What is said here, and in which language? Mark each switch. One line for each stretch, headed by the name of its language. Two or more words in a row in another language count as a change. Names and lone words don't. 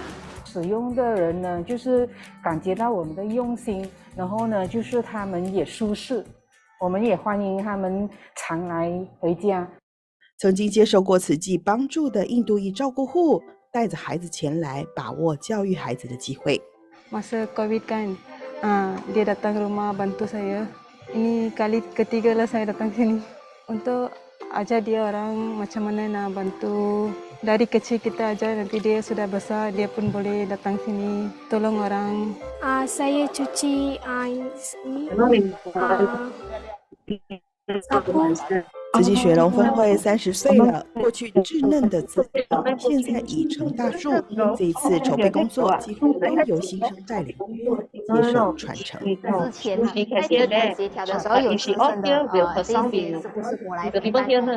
Chinese: 使用的人呢，就是感觉到我们的用心，然后呢，就是他们也舒适。我们也欢迎他们常来回家。曾经接受过慈济帮助的印度裔照顾户，带着孩子前来，把握教育孩子的机会。
Malay: Masa COVID kan, dia datang ke rumah bantu saya. Ini kali ketiga lah saya datang sini untuk ajar dia orang macam mana nak bantu. Dari kecil kita ajar, nanti dia sudah besar, dia pun boleh datang sini tolong orang. Saya cuci sapu.
Chinese: 慈济雪隆分会30岁了，过去稚嫩的慈济，现在已成大树。这一次筹备工作几乎都由新生带领接受传承。之前在协调的时候有新生的这些是不是我来陪伴？